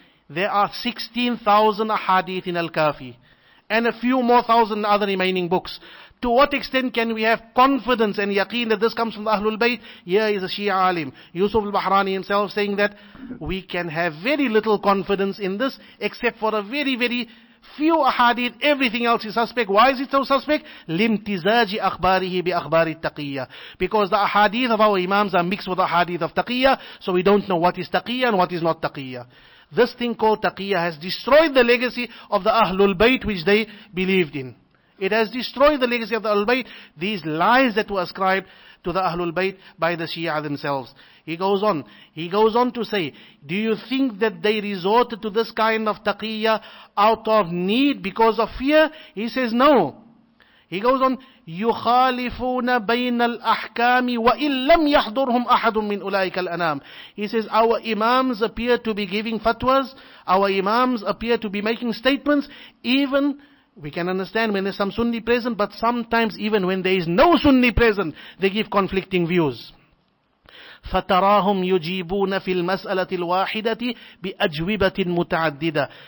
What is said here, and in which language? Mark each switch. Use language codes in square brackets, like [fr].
[en] There are 16,000 ahadith in Al-Kafi, and a few more thousand other remaining books. To what extent can we have confidence and yaqeen that this comes from the Ahlul Bayt? Here is a Shia alim, Yusuf al-Bahrani himself, saying that we can have very little confidence in this, except for a very, very few ahadith. Everything else is suspect. Why is it so suspect? [ar] لِمْتِزَاجِ أَخْبَارِهِ بِأَخْبَارِ التَّقِيَّةِ. [en] Because the ahadith of our imams are mixed with the ahadith of taqiyya, so we don't know what is taqiyya and what is not taqiyya. This thing called taqiyya has destroyed the legacy of the Ahlul Bayt which they believed in. It has destroyed the legacy of the Ahlul Bayt. These lies that were ascribed to the Ahlul Bayt by the Shia themselves. He goes on to say, do you think that they resorted to this kind of taqiyya out of need because of fear? He says no. He goes on, [ar] يُخَالِفُونَ بَيْنَ الْأَحْكَامِ وَإِن لَمْ يَحْضُرْهُمْ أَحَدٌ مِّنْ أُولَٰئِكَ الْأَنَامِ. [en] He says, our Imams appear to be giving fatwas, our Imams appear to be making statements, even, we can understand when there's some Sunni present, but sometimes even when there is no Sunni present, they give conflicting views. [ar] فَتَرَاهُمْ يُجِيبُونَ فِي الْمَسْأَلَةِ الْوَاحِدَةِ بِأَجْوِبَةٍ مُتَعَدِّدَةٍ.